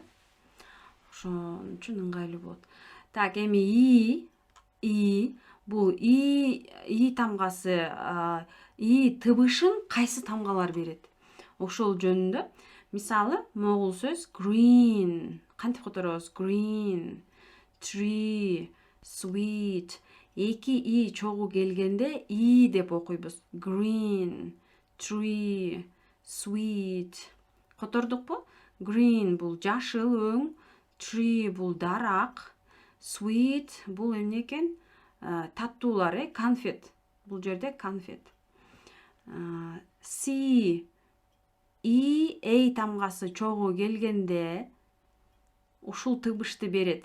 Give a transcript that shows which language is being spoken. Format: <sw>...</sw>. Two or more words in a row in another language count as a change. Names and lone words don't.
<ky>Ошон үчүн ыңгайлуу болот. Так, эми и бул и тамгасы, и тыбышын кайсы тамгалар берет? Ошол жөнүндө. Мисалы, могул сөз green. Кантип которобуз?</ky> <en>Green, tree, sweet.</en> <ky>Эки и чогуу келгенде и деп окуйбуз.</ky> <en>Green, tree, sweet.</en> <ky>Котордукпу? Green бул жашыл өң, tree бул дарак, sweet бул эмне экен? Таттуулар, конфет. Бул жерде конфет. C и эй тамгасы чогуу келгенде ушул тыбышты берет.</ky>